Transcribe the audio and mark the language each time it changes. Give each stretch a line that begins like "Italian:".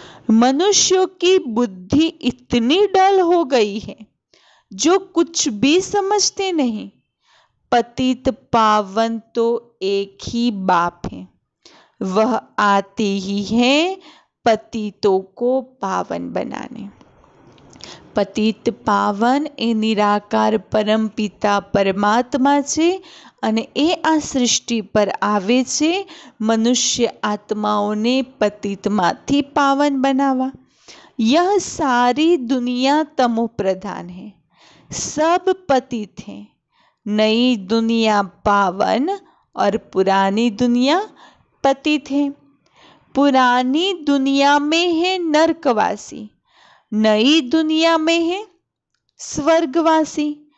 Hindi: मनुष्यों की बुद्धि इतनी डल हो गई है जो कुछ भी समझते नहीं। पतित पावन तो एक ही बाप है, वह आते ही है पतितों को पावन बनाने।
Gujarati: पतित पावन ए निराकार परम पिता परमात्मा छे અને એ આ સૃષ્ટિ પર આવે છે મનુષ્ય આત્માઓને પતિતમાંથી પાવન બનાવવા।
Hindi: यह सारी दुनिया तमो प्रधान है, सब पतित हैं। नई दुनिया पावन और पुरानी दुनिया पतित है। पुरानी दुनिया में है नरकवासी, नई दुनिया में है स्वर्गवासी।